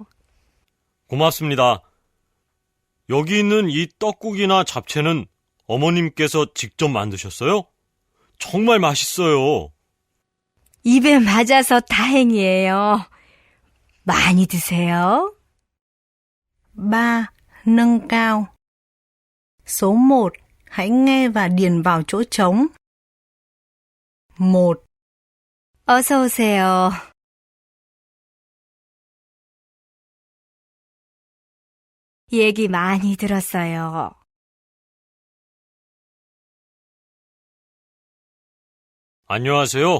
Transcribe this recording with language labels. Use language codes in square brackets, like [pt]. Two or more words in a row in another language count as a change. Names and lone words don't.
[ko] 고맙습니다. 여기 있는 이 떡국이나 잡채는 어머님께서 직접 만드셨어요? 정말 맛있어요. 입에 맞아서 다행이에요. 많이 드세요. 3. [vi] Nâng cao. Số 1. Hãy nghe và điền vào chỗ trống. 1. [ko] 어서 오세요. 얘기 많이 들었어요. 안녕하세요.